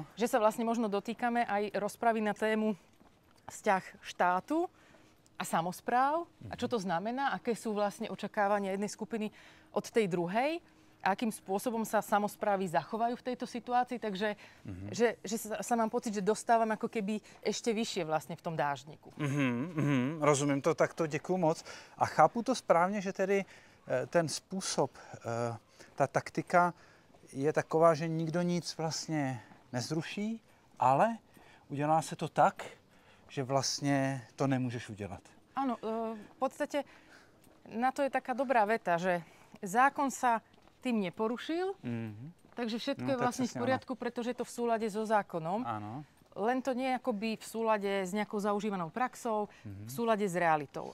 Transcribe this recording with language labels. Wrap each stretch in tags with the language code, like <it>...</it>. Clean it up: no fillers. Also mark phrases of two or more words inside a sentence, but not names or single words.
<sk>Že sa vlastne možno dotýkame aj rozpravy na tému vzťah štátu a samospráv. A čo to znamená, aké sú vlastne očakávania jednej skupiny od tej druhej. A akým spôsobom sa samosprávy zachovajú v tejto situácii. Takže že sa mám pocit, že dostávam ako keby ešte vyššie vlastne v tom dáždniku.</sk> <cs>Rozumím to, tak to děkuju moc. A chápu to správně, že tedy ten způsob, ta taktika je taková, že nikdo nic vlastně nezruší, ale udělá se to tak, že vlastně to nemůžeš udělat.</cs> <sk>Áno, v podstate na to je taká dobrá veta, že zákon sa tým neporušil, takže všetko je vlastne v poriadku, pretože je to v súlade so zákonom. Áno. Len to nie je akoby v súlade s nejakou zaužívanou praxou, v súlade s realitou.</sk>